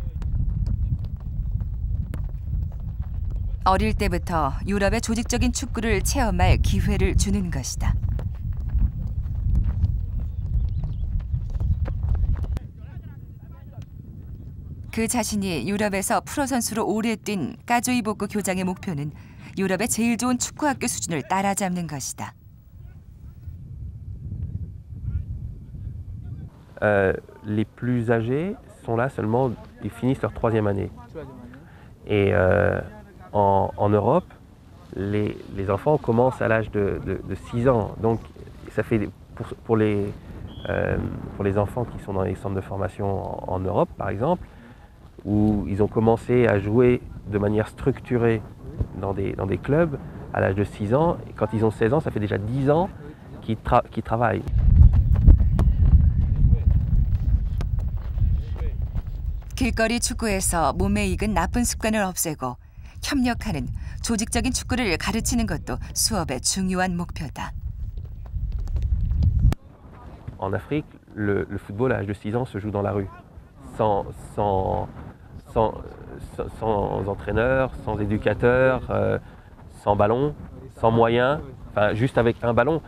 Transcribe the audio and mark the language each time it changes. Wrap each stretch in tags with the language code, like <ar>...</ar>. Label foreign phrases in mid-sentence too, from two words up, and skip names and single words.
<ko>어릴 때부터 유럽의 조직적인 축구를 체험할 기회를 주는 것이다. 그 자신이 유럽에서 프로 선수로 오래 뛴 까조이보크 교장의 목표는 유럽의 제일 좋은 축구학교 수준을 따라잡는 것이다.</ko> <fr>Les plus âgés sont là seulement, ils finissent leur 3e année. Et en Europe, les enfants commencent à l'âge de 6 ans. Donc ça fait pour les enfants qui sont dans les centres de formation en Europe, par exemple, où ils ont commencé à jouer de manière structurée dans des clubs à l'âge de 6 ans. Et quand ils ont 16 ans, ça fait déjà 10 ans qu'ils travaillent.</fr> <ko>길거리 축구에서 몸에 익은 나쁜 습관을 없애고 협력하는 조직적인 축구를 가르치는 것도 수업의 중요한 목표다.</ko> <fr>En Afrique, le football à l'âge de 6 ans se joue dans la rue, sans entraîneur, sans éducateur, sans ballon, sans moyens, enfin juste avec un ballon.</fr>